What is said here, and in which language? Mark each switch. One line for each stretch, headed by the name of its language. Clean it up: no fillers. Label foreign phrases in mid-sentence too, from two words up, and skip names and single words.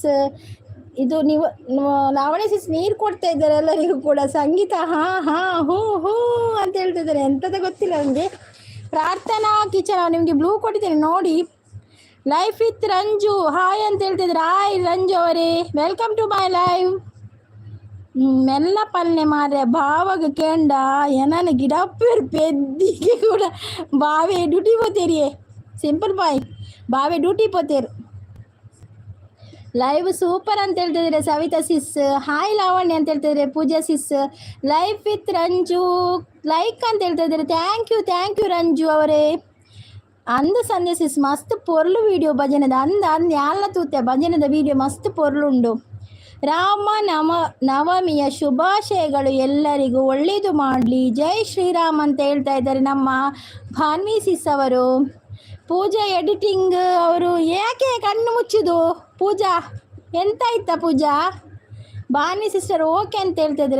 Kannada: ಇದು ನೀವು ಲಾವಣ್ಯ ಸಿಸ್ ನೀರು ಕೊಡ್ತಾ ಇದ್ದಾರೆ ಎಲ್ಲರಿಗೂ ಕೂಡ. ಸಂಗೀತ ಹೂ ಅಂತ ಹೇಳ್ತಿದ್ದಾರೆ. ಎಂಥದ್ದು ಗೊತ್ತಿಲ್ಲ ನನಗೆ. ಪ್ರಾರ್ಥನಾ ಕಿಚನ್ ನಿಮಗೆ ಬ್ಲೂ ಕೊಟ್ಟಿದ್ದೇನೆ ನೋಡಿ. ಲೈಫ್ ವಿತ್ ರಂಜು ಹಾಯ್ ಅಂತ ಹೇಳ್ತಿದ್ದಾರೆ.
English: ಹಾಯ್ ರಂಜು ಅವರೇ, welcome to my live.
Tulu: ಮೆಲ್ಲ ಪಲ್ಲೆ ಮಾರ್ರೆ ಬಾವಾಗ ಕೇಂಡ ಏನನ ಗಿಡಪ್ಪೇರು ಪೆದ್ದಿಗೆ ಕೂಡ ಬಾವೆ ಡ್ಯೂಟಿ ಪೋತೇರಿಯೇ.
Kannada: ಸಿಂಪಲ್ ಬಾಯ್
Tulu: ಬಾವೆ ಡ್ಯೂಟಿ ಪೋತೇರು.
Kannada: ಲೈವ್ ಸೂಪರ್ ಅಂತ ಹೇಳ್ತಿದ್ದಾರೆ ಸವಿತಾ ಸಿಸ್. ಹಾಯ್ ಲಾವಣ್ಯ ಅಂತ ಹೇಳ್ತಿದ್ದಾರೆ ಪೂಜಾ ಸಿಸ್. ಲೈಫ್ ವಿತ್ ರಂಜು ಲೈಕ್ ಅಂತ ಹೇಳ್ತಾ ಇದ್ದಾರೆ.
English: thank you
Tulu: ರಂಜು ಅವರೇ. ಅಂದ ಸಂಧ್ಯಾ ಸಿಸ್ ಮಸ್ತ್ ಪೊರ್ಲು ವೀಡಿಯೋ ಭಜನದ ಅಂದ ಎಲ್ಲ ತೂತೆ ಭಜನದ ವೀಡಿಯೋ ಮಸ್ತ್ ಪೊರ್ಲುಂಡು.
Kannada: ನವಮಿಯ ಶುಭಾಶಯಗಳು ಎಲ್ಲರಿಗೂ, ಒಳ್ಳೆಯದು ಮಾಡಲಿ, ಜೈ ಶ್ರೀರಾಮ್ ಅಂತ ಹೇಳ್ತಾ ಇದ್ದಾರೆ ನಮ್ಮ ಭಾನ್ವಿ ಸಿಸ್ ಅವರು. ಪೂಜಾ ಎಡಿಟಿಂಗ್ ಅವರು ಯಾಕೆ ಕಣ್ಣು ಮುಚ್ಚಿದು? ಪೂಜಾ ಎಂತಾಯ್ತಾ ಪೂಜಾ? ಭಾನ್ವಿ ಸಿಸ್ಟರ್ ಓಕೆ ಅಂತ ಹೇಳ್ತಾ ಇದ್ದಾರೆ.